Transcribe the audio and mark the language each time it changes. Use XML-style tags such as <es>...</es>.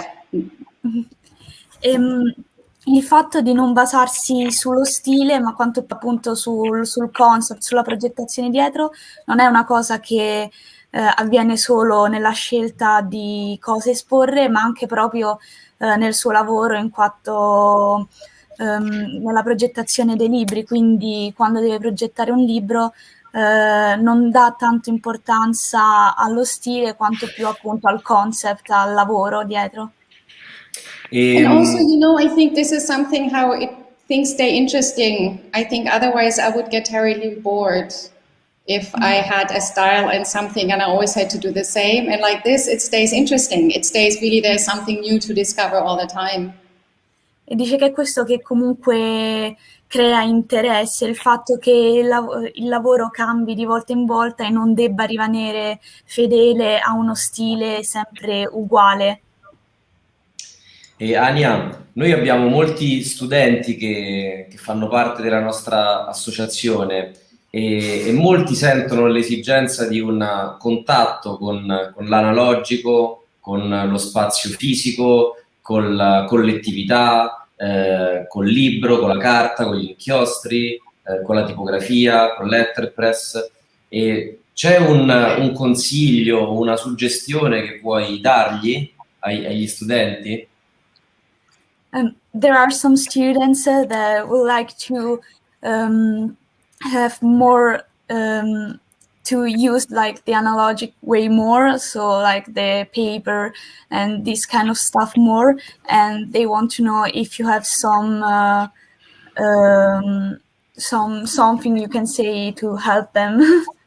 <it>Il fatto di non basarsi sullo stile, ma quanto più appunto sul concept, sulla progettazione dietro, non è una cosa che avviene solo nella scelta di cosa esporre, ma anche proprio nel suo lavoro in quanto nella progettazione dei libri. Quindi quando deve progettare un libro non dà tanto importanza allo stile quanto più appunto al concept, al lavoro dietro.</it> <en>And also, you know, I think this is something how things stay interesting. I think otherwise I would get terribly bored if I had a style and something and I always had to do the same. And like this, it stays interesting. It stays really, there's something new to discover all the time.</en> <it>E dice che è questo che comunque crea interesse, il fatto che il lavoro cambi di volta in volta e non debba rimanere fedele a uno stile sempre uguale. E Ania, noi abbiamo molti studenti che fanno parte della nostra associazione e molti sentono l'esigenza di un contatto con l'analogico, con lo spazio fisico, con la collettività, col libro, con la carta, con gli inchiostri, con la tipografia, con letterpress. E c'è un consiglio, una suggestione che puoi dargli agli studenti?</it> <en>There are some students that would like to have more to use like the analogic way more, so like the paper and this kind of stuff more, and they want to know if you have something you can say to help them.</en>